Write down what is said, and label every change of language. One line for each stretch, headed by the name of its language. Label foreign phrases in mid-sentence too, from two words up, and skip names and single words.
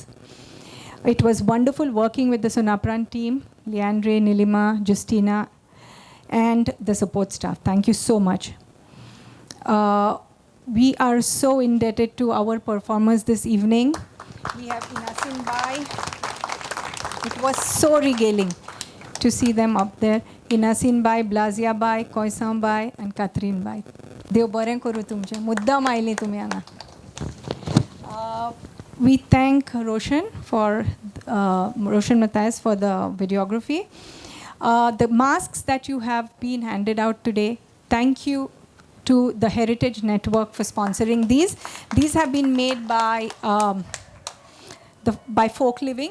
English: It was wonderful working with the Sunaprant team, Leandre, Nilima, Justina, and the support staff. Thank you so much. We are so indebted to our performers this evening. We have Inasin Bai. It was so regaling to see them up there. Inasin Bai, Blazia Bai, Koisam Bai, and Catherine Bai.
Konkani: देव बरें करूं तुमचें मुद्दाम आयलीं तुमी हांगा.
English: We thank Roshan Matthias for the videography. The masks that you have been handed out today, thank you to the Heritage Network for sponsoring these. These have been made by Folk Living.